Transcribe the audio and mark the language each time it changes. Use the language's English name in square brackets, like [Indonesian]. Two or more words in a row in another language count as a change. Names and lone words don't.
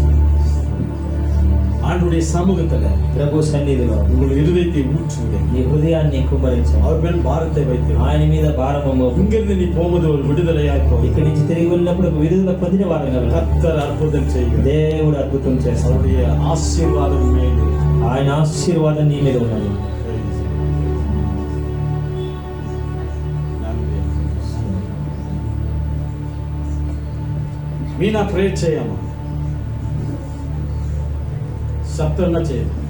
[Tamil] ஆண்டுடைய சமூகத்துல [Telugu] ప్రభు సన్నిధిలో [Tamil] உங்கள் இருதயத்தை ஊற்றுங்க. [Telugu] నీ హృదయాన్ని కుమ్మరించాడు. [Tamil] அவர் மேல் பாரத்தை வைத்து [Telugu] ఆయన మీద భారము [Tamil] இங்கிருந்து நீ போகும்போது ஒரு விடுதலையாய் போ. [Telugu] ఇక్కడి నుంచి తిరిగి వెళ్ళినప్పుడు ఒక విడుదల పొందిన వారంగా వెళ్ళాలి. [Tamil] கர்த்தர் அற்புதம் செய்கிறார். [Telugu] దేవుడు అద్భుతం చేస్తాడు. [Tamil] அவருடைய ஆசீர்வாதம் மேலே [Telugu] ఆయన ఆశీర్వాదం నీ మీద ఉన్నది. [Tamil] நன்றி. [Telugu] మీనా ప్రేర్ చేయమ్మా. శబ్దంగా చేయండి.